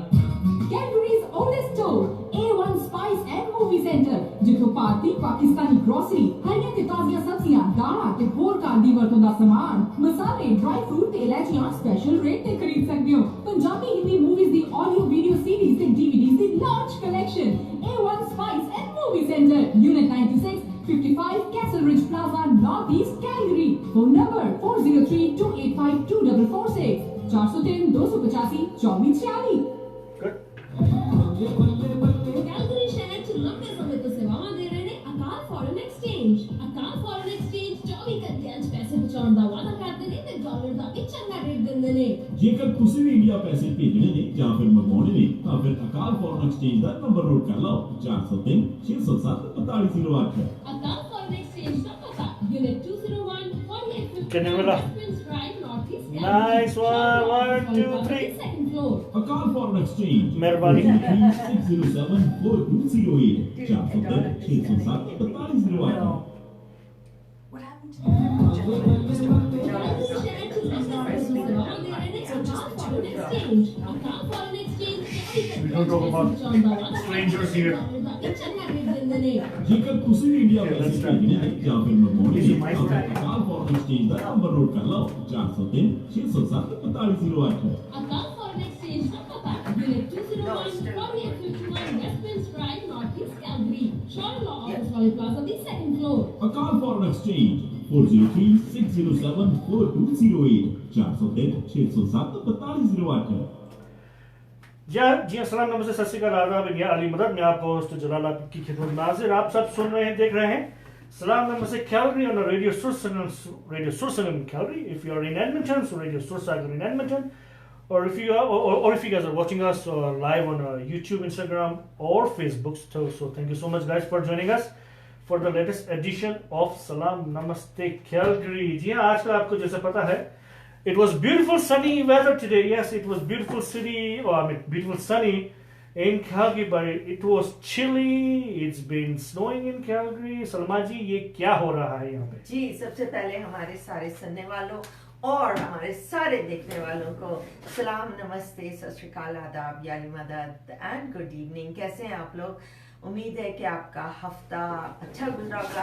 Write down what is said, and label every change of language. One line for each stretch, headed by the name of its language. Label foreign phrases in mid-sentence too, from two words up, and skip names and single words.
English: Calgary's oldest store, A1 Spice and Movie Center,
Punjabi: ਜਿੱਥੋਂ ਭਾਰਤੀ ਪਾਕਿਸਤਾਨੀ ਗਰੋਸਰੀ, ਹਰੀਆਂ ਤੇ ਤਾਜ਼ੀਆਂ ਸਬਜ਼ੀਆਂ, ਦਾਲਾਂ ਤੇ ਹੋਰ ਘਰ ਦੀ ਵਰਤੋਂ ਦਾ ਸਮਾਨ, ਮਸਾਲੇ,
English: dry fruit
Punjabi: ਤੇ ਇਲਾਇਚੀਆਂ
English: special rate
Punjabi: ਤੇ ਖਰੀਦ ਸਕਦੇ ਹੋ। ਪੰਜਾਬੀ ਹਿੰਦੀ ਮੂਵੀਜ਼ ਦੀ
English: audio video series
Punjabi: ਤੇ DVDs ਦੀ
English: large collection. A1 Spice and Movie Center, Unit 96, 55 Castle Ridge Plaza, North East, Calgary. Phone number 4032852446, 403 285 2446।
Punjabi: ਕੈਲਗਰੀ ਸ਼ਹਿਰ ਚ ਲੰਬੇ ਸਮੇਂ ਤੋਂ ਸੇਵਾਵਾਂ ਦੇ ਰਹੇ ਨੇ ਅਕਾਲ ਫੋਰਨ ਐਕਸਚੇਂਜ। ਅਕਾਲ ਫੋਰਨ ਐਕਸਚੇਂਜ 24 ਘੰਟਿਆਂ 'ਚ ਪੈਸੇ ਬਚਾਉਣ ਦਾ ਵਾਅਦਾ ਕਰਦੇ ਨੇ ਤੇ ਡਾਲਰ ਦਾ ਵੀ ਚੰਗਾ ਰੇਟ ਦਿੰਦੇ ਨੇ। ਜੇਕਰ ਤੁਸੀਂ ਵੀ ਇੰਡੀਆ ਪੈਸੇ ਭੇਜਣੇ ਨੇ ਜਾਂ ਫਿਰ ਮੰਗਵਾਉਣੇ ਨੇ ਤਾਂ ਫਿਰ ਅਕਾਲ ਫੋਰਨ ਐਕਸਚੇਂਜ ਦਾ
English: number note
Punjabi: ਕਰ ਲਓ 403 607 4508। ਅਕਾਲ ਫੋਰਨ ਐਕਸਚੇਂਜ ਦਾ ਪਤਾ ਯੂਨਿਟ 201 4850
English: Can you relax? Nice one. 1, 2, 3. Second floor.
Punjabi: ਅਕਾਲ ਫੋਰਨ ਐਕਸਚੇਂਜ ਮਿਹਰਬਾਨੀ। 607 4208 403 607 4508।
English: What happened to the gentleman?
Punjabi: ਕੈਲਗਰੀ ਸ਼ਹਿਰ ਚ ਲੰਬੇ ਸਮੇਂ ਤੋਂ ਸੇਵਾਵਾਂ ਦੇ ਰਹੇ ਨੇ ਅਕਾਲ ਫੋਰਨ ਐਕਸਚੇਂਜ। ਅਕਾਲ ਫੋਰਨ ਐਕਸਚੇਂਜ 24
English: We don't talk about
Punjabi: ਬਚਾਉਣ ਦਾ ਵਾਅਦਾ
English: strangers here.
Punjabi: ਡਾਲਰ ਦਾ ਵੀ ਚੰਗਾ ਰੇਟ ਦਿੰਦੇ ਨੇ। ਜੇਕਰ ਤੁਸੀਂ ਵੀ ਇੰਡੀਆ ਪੈਸੇ ਭੇਜਣੇ ਨੇ ਜਾਂ ਫਿਰ ਮੰਗਵਾਉਣੇ ਨੇ ਤਾਂ ਫਿਰ ਅਕਾਲ ਫੋਰਨ ਐਕਸਚੇਂਜ ਦਾ
English: number note
Punjabi: ਕਰ ਲਓ 403 607 4508। ਅਕਾਲ ਫੋਰਨ ਐਕਸਚੇਂਜ ਦਾ ਪਤਾ ਯੂਨਿਟ 201 4851 ਵੈਸਟਮਿੰਸ ਡਰਾਈਵ ਨਾਰਥ ਈਸਟ ਕੈਲਗਰੀ, ਸ਼ੋਰ ਲਾਅ ਆਫਿਸ ਵਾਲੇ ਪਲਾਜ਼ਾ ਦੀ
English: second floor.
Punjabi: ਅਕਾਲ ਫੋਰਨ ਐਕਸਚੇਂਜ 403 607 4208 403 607 4508।
Hindi: जी अस्सलाम, नमस्ते,
Punjabi: ਸਤ ਸ੍ਰੀ ਅਕਾਲ,
Hindi: आदाब, इंडिया, अली मदद। मैं आपका होस्ट जलाल की खिदमत में हाजिर। आप सब सुन रहे हैं, देख रहे हैं सलाम नमस्ते
English: Calgary on the Radio
Hindi: Sur Sangam Calgary.
English: If you are in Edmonton, so Radio Sur Sangam in Edmonton, or if you are, or if you guys are watching us live on YouTube, Instagram, or Facebook. So thank you so much, guys, for joining us for the latest edition of Salaam Namaste Calgary.
Hindi: जी हाँ, आजकल आपको जैसे पता है,
English: it was beautiful sunny weather today. Yes, it was beautiful beautiful sunny in Calgary, but it was chilly. It's been snowing in Calgary.
Hindi: सलमा जी, ये क्या हो रहा है यहाँ पे? जी, सबसे पहले हमारे सारे सुनने वालों और हमारे सारे देखने वालों को सलाम, नमस्ते,
Punjabi: ਸਤ ਸ੍ਰੀ ਅਕਾਲ,
Hindi: आदाब, यानी मदद
English: and good evening.
Hindi: कैसे हैं आप लोग? उम्मीद है कि आपका हफ्ता अच्छा गुजरा होगा।